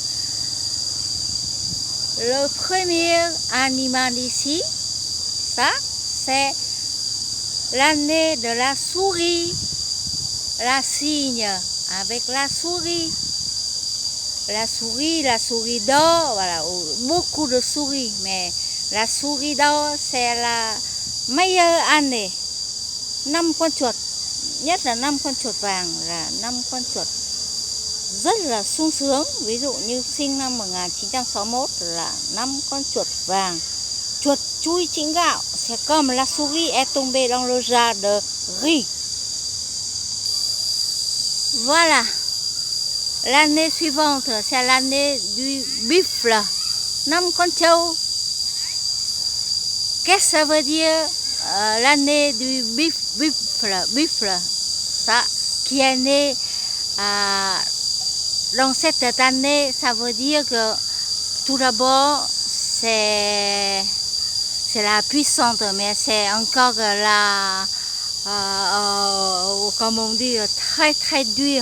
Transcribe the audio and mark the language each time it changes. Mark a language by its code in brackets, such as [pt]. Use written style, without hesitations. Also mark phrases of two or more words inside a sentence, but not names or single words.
[fr] Le premier animal ici, ça, c'est l'année de la souris, la cygne avec la souris. La souris d'or, voilà, beaucoup de souris, mais la souris d'or c'est la meilleure année. [vi] 5 con chuột, nhất là 5 con chuột vàng là 5 con chuột rất là sung sướng. Ví dụ như sinh năm 1961 là 5 con chuột vàng. Chuột chui chĩnh gạo, [fr] c'est comme la souris est tombée dans le jar de riz. Voilà. L'année suivante, c'est l'année du buffle. [vi] 5 con trâu. [fr] Qu'est-ce que ça veut dire l'année du buffle? Ça, qui est né dans cette année, ça veut dire que tout d'abord, c'est la puissante, mais c'est encore la, comme on dit, très très dur.